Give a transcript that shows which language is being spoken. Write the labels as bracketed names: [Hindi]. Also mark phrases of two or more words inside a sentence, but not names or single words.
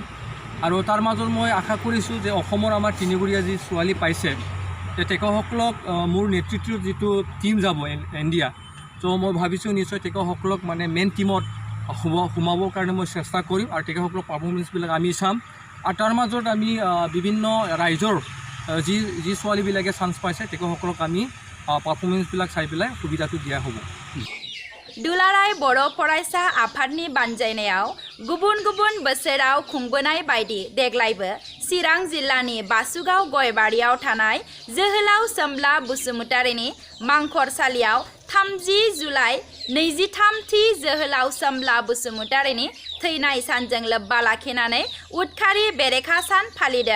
[Assamese] আৰু তাৰ মাজত মই আশা কৰিছোঁ যে অসমৰ আমাৰ তিনিগৰীয়া যি ছোৱালী পাইছে তেখেতসকলক মোৰ নেতৃত্বত যিটো টীম যাব ইণ্ডিয়া, ত' মই ভাবিছোঁ নিশ্চয় তেখেতসকলক মানে [English] main team [Assamese] সোমাবৰ কাৰণে মই চেষ্টা কৰিম আৰু তেখেতসকলৰ পাৰফৰ্মেঞ্চবিলাক আমি চাম। আৰু তাৰ মাজত আমি বিভিন্ন ৰাইজৰ যি ছোৱালীবিলাকে চান্স পাইছে তেখেতসকলক আমি পাৰফৰ্মেঞ্চবিলাক চাই পেলাই সুবিধাটো দিয়া হ'ব। [Bodo] दुलाराय बर' फरायसा आफादनि बानजायनायाव गुबुन गुबुन बोसोराव खुंबोनाय बायदि देग्लायबो चिरां जिल्लानि बासुगाव गयबारियाव थानाय जोहोलाव सोमब्ला बसुमतारीनि मांखरसालियाव 30 जुलाइ 23थि जोहोलाव सोमब्ला बसुमतारीनि थैनाय सानजों लोब्बा लाखिनानै उदखारि बेरेखा सान फालिदों।